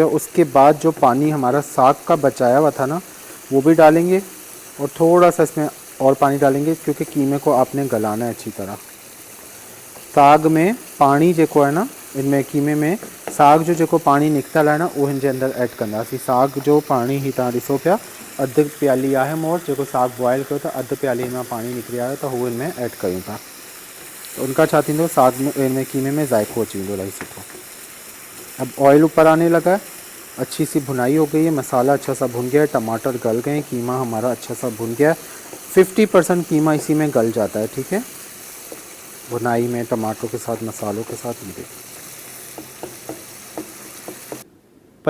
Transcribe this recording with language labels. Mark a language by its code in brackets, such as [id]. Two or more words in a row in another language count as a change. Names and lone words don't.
[ur] اس کے بعد جو پانی ہمارا ساگ کا بچایا ہوا تھا نا وہ بھی ڈالیں گے اور تھوڑا سا اس میں اور پانی ڈالیں گے کیونکہ قیمے کو آپ نے گلانا ہے اچھی طرح. [sd] साग में पानी जेको है ना, इनमें कीमे में साग जो जेको पानी निकतल है ना वो हिन जे अंदर ऐड कंदासीं। साग जो पानी ही तव्हां ॾिसो पिया, अधु प्याली आहे मूं वटि, जेको साग बॉयल कयो था अधु प्याली में पानी निकिरी आयो त हू इनमें ऐड कयूं था, तो उनका छा थींदो, साग में इनमें कीमे में जायको अची वेंदो इलाही सुठो। [ur] اب آئل اوپر آنے لگا ہے، اچھی سی بھنائی ہو گئی ہے، مسالہ اچھا سا بھن گیا ہے، ٹماٹر گل گئے، قیمہ ہمارا اچھا سا بھن گیا ہے. 50% قیمہ اسی میں گل جاتا ہے، ٹھیک ہے، بھنائی میں ٹماٹروں کے ساتھ مسالوں کے ساتھ ملے.